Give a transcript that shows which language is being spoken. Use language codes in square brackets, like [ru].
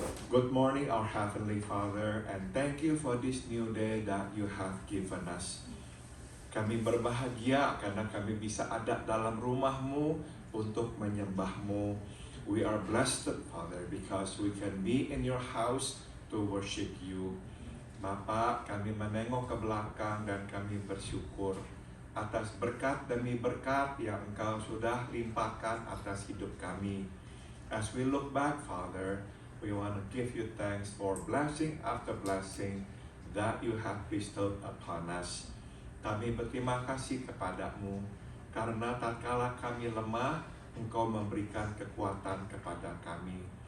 [en] Good morning, our Heavenly Father, and thank you for this new day that you have given us. [id] Kami berbahagia karena kami bisa ada dalam rumah-Mu untuk menyembah-Mu. [en] We are blessed, Father, because we can be in your house to worship you. [id] Bapa, kami menengok ke belakang dan kami bersyukur atas berkat demi berkat yang Engkau sudah limpahkan atas hidup kami. [en] As we look back, Father, we want to give you thanks for blessing after blessing that you have bestowed upon us. [id] Kami berterima kasih kepadamu, karena tatkala kami lemah, Engkau memberikan kekuatan kepada kami.